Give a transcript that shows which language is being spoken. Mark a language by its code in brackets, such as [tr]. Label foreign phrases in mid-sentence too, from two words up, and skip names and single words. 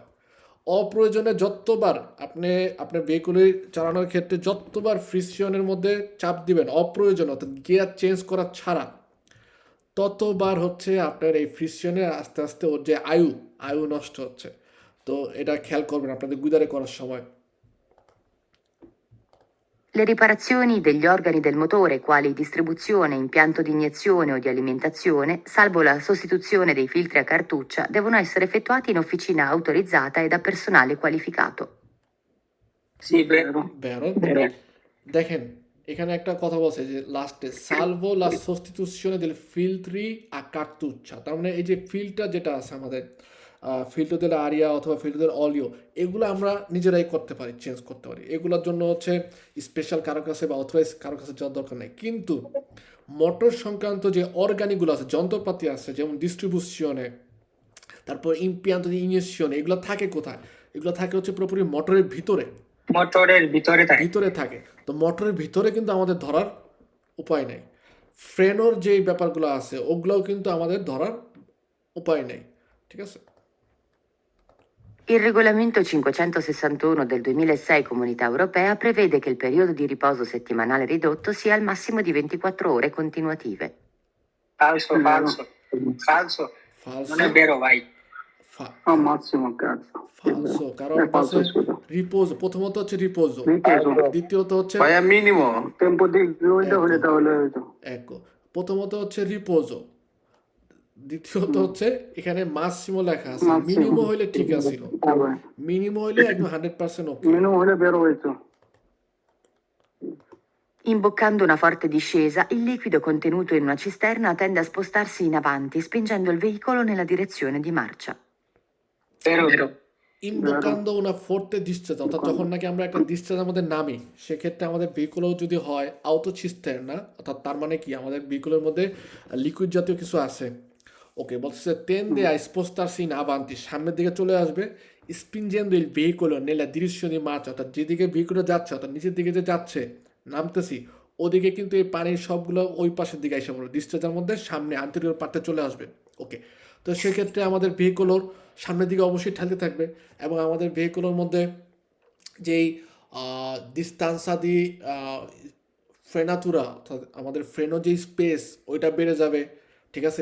[bn] অপ্রয়োজনে যতবার আপনি আপনার ভেহিকুলে চালানোর ক্ষেত্রে যতবার ফ্রিকশনের মধ্যে চাপ দিবেন অপ্রয়োজনে, অর্থাৎ [en] gear change [bn] করা ছাড়া, ততবার হচ্ছে আপনার এই ফ্রিকশনে আস্তে আস্তে ওর যে আয়ু নষ্ট হচ্ছে। তো এটা খেয়াল করবেন আপনাদের গুদারে করার সময়। [it] Le riparazioni degli organi del motore, quali distribuzione, impianto di iniezione o di alimentazione, salvo la sostituzione dei filtri a cartuccia, devono essere effettuati in officina autorizzata e da personale qualificato. Sì, vero. বেরো, Vero. [bn] দেখেন এখানে একটা কথা বলছে যে লাস্টে [it] salvo la sostituzione del filtri a cartuccia, [bn] তার মানে এই যে ফিল্টার যেটা আছে আমাদের [it] filtro del aria [bn] অথবা [it] filtro del olio, [bn] এগুলো আমরা নিজেরাই করতে পারি, চেঞ্জ করতে পারি। এগুলোর জন্য হচ্ছে স্পেশাল কারো কাছে বা অথরাইজ কারো কাছে যাওয়ার দরকার নেই। কিন্তু মোটর সংক্রান্ত যে অর্গানিকগুলো আছে, যন্ত্রপাতি আছে, যেমন ডিস্ট্রিবিউশনে, তারপর [it] impianto di iniezione, [bn] এগুলো থাকে কোথায়? এগুলো থাকে হচ্ছে পুরোপুরি মোটরের ভিতরে মোটরের ভিতরে থাকে। ভিতরে থাকে। তো মোটরের ভিতরে কিন্তু আমাদের ধরার উপায় নেই। ফ্রেনোর যে ব্যাপারগুলো আছে ওগুলোও কিন্তু আমাদের ধরার উপায় নেই, ঠিক আছে? [it] Il regolamento 561 del 2006 Comunità Europea prevede che il periodo di riposo settimanale ridotto sia al massimo di 24 ore continuative. Falso, falso, falso. ফালসো Non è vero, vai. Al massimo, cazzo. [bn] ফালসো, কারণ [it] Falso, [bn] হচ্ছে [it] scusa. [bn] রিপোজ, প্রথমত হচ্ছে রিপোজো, [it] Ripeto, [bn] দ্বিতীয়ত হচ্ছে ভাইয়া মিনিমো [it] tempo di guida Ecco. [bn] হলে তাহলে হয়তো। এক, প্রথমত হচ্ছে রিপোজো, দ্বিতীয়ত হচ্ছে এখানে মাসিমো লেখা আছে, [it] Massimo. [bn] মিনিমো হইলে ঠিক আছিল, [it] Vabbè. [bn] মিনিমো হইলে একদম 100% ওকে। Meno হলে বেরো হইতো। [it] Imboccando una forte discesa, il liquido contenuto in una cisterna tende a spostarsi in avanti, spingendo il veicolo nella direzione di marcia. Vero, vero. imboccando una forte discharge, [bn] অর্থাৎ যখন নাকি আমরা একটা ডিসচার্জ আমাদের নামি, সেক্ষেত্রে আমাদের ভেহিকুলও যদি হয় আউটোচিস্টারনা, অর্থাৎ তার মানে কি আমাদের ভেহিকুলের মধ্যে লিকুইড জাতীয় কিছু আছে। ওকে, বলতেছে [it] tende a spostarsi in avanti, [bn] সামনের দিকে চলে আসবে, [it] spingendo il veicolo nella direzione di marcia, [bn] অর্থাৎ যেদিকে ভেহিকুলটা যাচ্ছে, অর্থাৎ নিচের দিকে যে যাচ্ছে, নামতেছি, ওদিকে কিন্তু এই পানির সবগুলো ওই পাশের দিকে এসে পড়বে, ডিসচার্জের মধ্যে সামনে আন্তরিক পার্টে চলে আসবে। ওকে, তো সেক্ষেত্রে আমাদের ভেহিকুলোর সামনের দিকে অবশ্যই ঠেলতে থাকবে, এবং আমাদের ভেহিকুলোর মধ্যে যেই [it] distanza di frenatura, [bn] অর্থাৎ আমাদের ফ্রেনো যেই স্পেস ওইটা বেড়ে যাবে, ঠিক আছে?